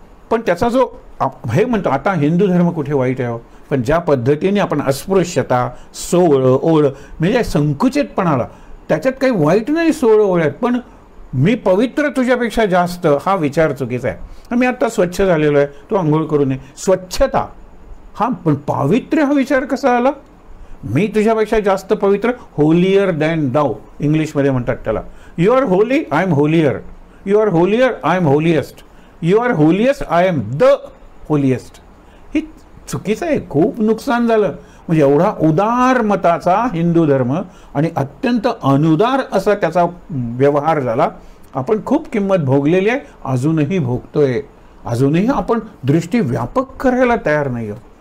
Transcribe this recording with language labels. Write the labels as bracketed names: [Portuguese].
[Marathi] पण त्याचा जो हे म्हणतो आता हिंदू धर्म कुठे वाईट आहे हो, पण ज्या पद्धतीने आपण अस्पृश्यता, सोळ ओळ म्हणजे संकुचितपणाला, त्याच्यात काही वाईट नाही सोळ ओळ्यात, पण मी पवित्र तुझ्यापेक्षा जास्त हा विचार चुकीचा आहे. मी आता स्वच्छ झालेलो आहे, तो आंघोळ करू नये, स्वच्छता हा, पण पावित्र्य हा विचार कसा आला? मी तुझ्यापेक्षा जास्त पवित्र, [English] holier than thou [Marathi] इंग्लिशमध्ये म्हणतात त्याला. [English] You are holy, I am holier. You are holier, I am holiest. You are holiest, I am the holiest. [Marathi] ही चुकीचं आहे, खूप नुकसान झालं. म्हणजे एवढा उदार मताचा हिंदू धर्म आणि अत्यंत अनुदार असा त्याचा व्यवहार झाला. आपण खूप किंमत भोगलेली आहे, अजूनही भोगतोय. अजूनही आपण दृष्टी व्यापक करायला तयार नाही आहोत.